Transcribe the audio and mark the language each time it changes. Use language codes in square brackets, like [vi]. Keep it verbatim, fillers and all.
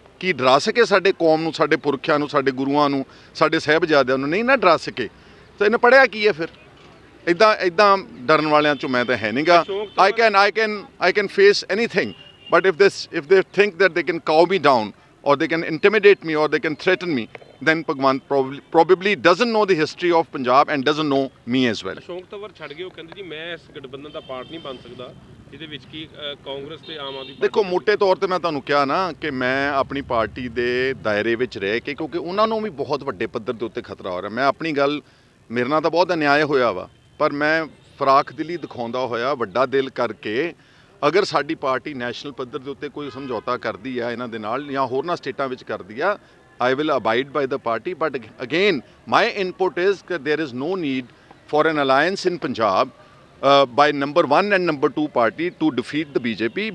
[pa] ਕੀ ਡਰਾ ਸਕੇ ਸਾਡੇ ਕੌਮ ਨੂੰ, ਸਾਡੇ ਪੁਰਖਿਆਂ ਨੂੰ, ਸਾਡੇ ਗੁਰੂਆਂ ਨੂੰ, ਸਾਡੇ ਸਾਹਿਬਜ਼ਾਦਿਆਂ ਨੂੰ? ਨਹੀਂ ਨਾ ਡਰਾ ਸਕੇ। ਤਾਂ ਇਹਨੇ ਪੜ੍ਹਿਆ ਕੀ ਹੈ ਫਿਰ? ਇੱਦਾਂ ਇੱਦਾਂ ਡਰਨ ਵਾਲਿਆਂ ਚੋਂ ਮੈਂ ਤਾਂ ਹੈ ਨਹੀਂਗਾ। ਅਸ਼ੋਕ ਤਾਂ- [en] I can I can I can face anything but if this if they think that they can cow me down or they can intimidate me or they can threaten me, then Bhagwant probably, probably doesn't know the history of Punjab and doesn't know me as well. [pa] Ashok Tanwar ਛੱਡ ਗਏ, ਉਹ ਕਹਿੰਦੇ ਜੀ ਮੈਂ ਇਸ ਗਠਬੰਧਨ ਦਾ part ਨਹੀਂ ਬਣ ਸਕਦਾ ਜਿਹਦੇ ਵਿੱਚ ਕੀ ਅ, ਕਾਂਗਰਸ ਤੇ ਆਮ ਆਦਮੀ ਪਾਰਟੀ- ਦੇਖੋ ਮੋਟੇ ਤੌਰ ਤੇ ਮੈਂ ਤੁਹਾਨੂੰ ਕਿਹਾ ਨਾ ਕਿ ਮੈਂ ਆਪਣੀ ਪਾਰਟੀ ਦੇ ਦਾਇਰੇ ਵਿੱਚ ਰਹਿ ਕੇ, ਕਿਉਂਕਿ ਉਹਨਾਂ ਨੂੰ ਵੀ ਬਹੁਤ ਵੱਡੇ ਪੱਧਰ ਦੇ ਉੱਤੇ ਖਤਰਾ ਹੋ ਰਿਹਾ, ਮੈਂ ਆਪਣੀ ਗੱਲ, ਮੇਰੇ ਨਾਲ ਤਾਂ ਬਹੁਤ ਅਨਿਆਏ ਹੋਇਆ ਵਾ, ਪਰ ਮੈਂ ਫਰਾਖ ਦਿਲੀ ਦਿਖਾਉਂਦਾ ਹੋਇਆ ਵੱਡਾ ਦਿਲ ਕਰਕੇ, ਅਗਰ ਸਾਡੀ ਪਾਰਟੀ ਨੈਸ਼ਨਲ ਪੱਧਰ ਦੇ ਉੱਤੇ ਕੋਈ ਸਮਝੌਤਾ ਕਰਦੀ ਆ ਇਹਨਾਂ ਦੇ ਨਾਲ ਜਾਂ ਹੋਰਨਾਂ ਸਟੇਟਾਂ ਵਿੱਚ ਕਰਦੀ ਆ, [en] I will abide by the party, but again my input is ਕਿ there is no need for an alliance in Punjab uh, by number one and number two party to defeat the B J P.